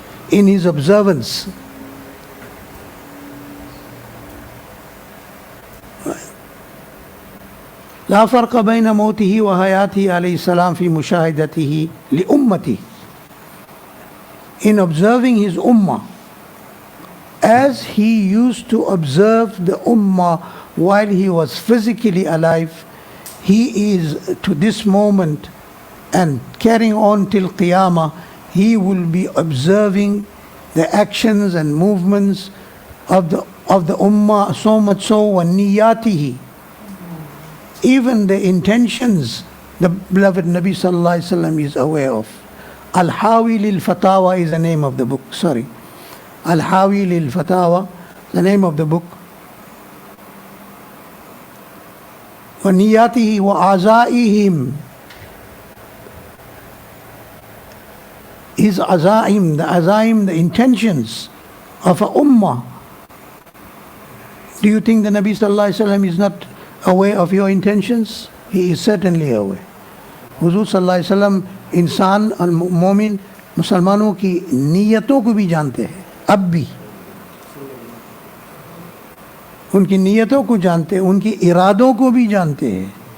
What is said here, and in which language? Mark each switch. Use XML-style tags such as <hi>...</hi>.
<en>In his observance,</en> <ar>لا فرق بين موته وحياته عليه السلام في مشاهدته لأمته.</ar> <en>In observing his ummah, as he used to observe the ummah while he was physically alive, he is to this moment and carrying on till Qiyamah, he will be observing the actions and movements of the ummah, so much so وَنِيَّاتِهِ, even the intentions the beloved Nabi sallallahu alaihi wasallam is aware of. Al-Hawi lil-Fatawa is the name of the book. Al-Hawi lil-Fatawa, the name of the book.</en> <ar>وَنِيَّاتِهِ وَعَزَائِهِمْ,</ar> <en>his azaim, the intentions of a ummah. Do you think the Nabi sallallahu alaihi wasallam is not aware of your intentions? He is certainly aware.</en> <hi>Huzur sallallahu alaihi wasallam इंसान और मोमिन मुसलमानों की नीयतों को भी जानते हैं, अब भी उनकी नीयतों को जानते हैं, उनकी इरादों को भी जानते हैं.</hi>